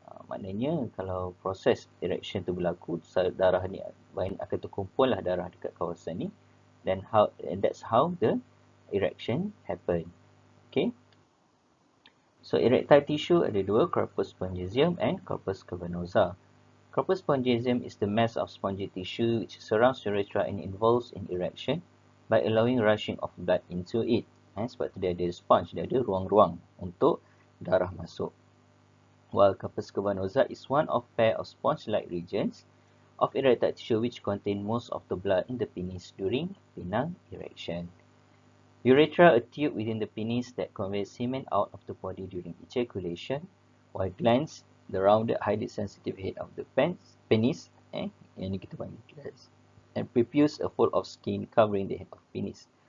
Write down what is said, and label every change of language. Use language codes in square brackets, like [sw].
[ms] Maknanya kalau proses erection tu berlaku, salur darah ni akan terkumpul lah darah dekat kawasan ni, [en] and that's how the erection happen. [ms] Okay, so erectile tissue ada dua, corpus spongiosum and corpus cavernosa. [en] Corpus spongiosum is the mass of spongy tissue which surrounds urethra and involves in erection by allowing rushing of blood into it. [ms] Sebab tu dia ada sponge, dia ada ruang-ruang untuk darah masuk. [en] While corpus cavernosa is one of pair of sponge-like regions of erectile tissue which contain most of the blood in the penis during penile erection. Urethra, a tube within the penis that conveys semen out of the body during ejaculation, while glands, the rounded, highly sensitive head of the penis, [ms] yang ni kita panggil glands, [en] and prepuce, a fold of skin covering the head of penis.